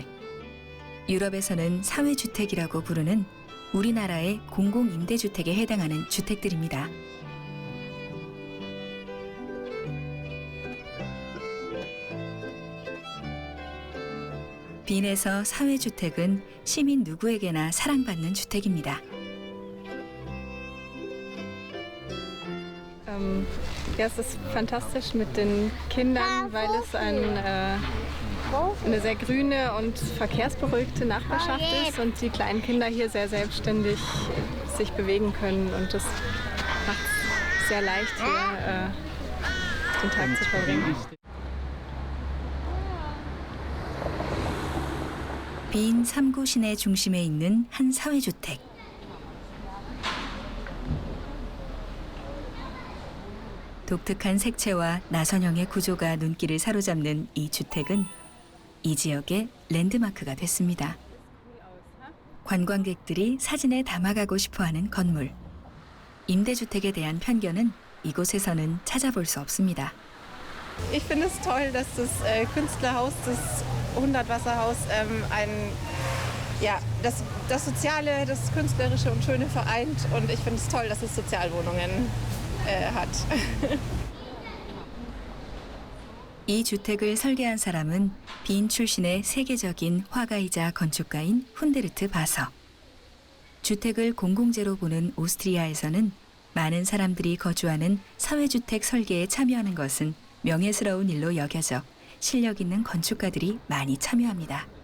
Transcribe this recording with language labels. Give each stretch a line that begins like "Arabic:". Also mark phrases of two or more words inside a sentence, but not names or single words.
Korean: 유럽에서는 사회주택이라고 부르는 우리나라의 공공임대주택에 해당하는 주택들입니다. 빈에서 사회주택은 시민 누구에게나 사랑받는 주택입니다.
German: Ja, es ist fantastisch mit den Kindern, weil es eine sehr grüne und verkehrsberuhigte Nachbarschaft ist und die kleinen Kinder hier sehr selbstständig sich bewegen können und das macht es sehr leicht, hier den Tag zu verbringen.
Korean: 빈 3구 시내 중심에 있는 한 사회주택. 독특한 색채와 나선형의 구조가 눈길을 사로잡는 이 주택은 이 지역의 랜드마크가 됐습니다. 관광객들이 사진에 담아가고 싶어하는 건물. 임대주택에 대한 편견은 이곳에서는 찾아볼 수 없습니다.
German: Ich finde es toll, dass das Künstlerhaus, das 100-Wasserhaus, das Soziale, das Künstlerische und Schöne vereint. Und ich finde es toll, dass es Sozialwohnungen hat.
Korean: 이 주택을 설계한 사람은 빈 출신의 세계적인 화가이자 건축가인 훈데르트 바서. 주택을 공공재로 보는 오스트리아에서는 많은 사람들이 거주하는 사회주택 설계에 참여하는 것은 명예스러운 일로 여겨져 실력 있는 건축가들이 많이 참여합니다.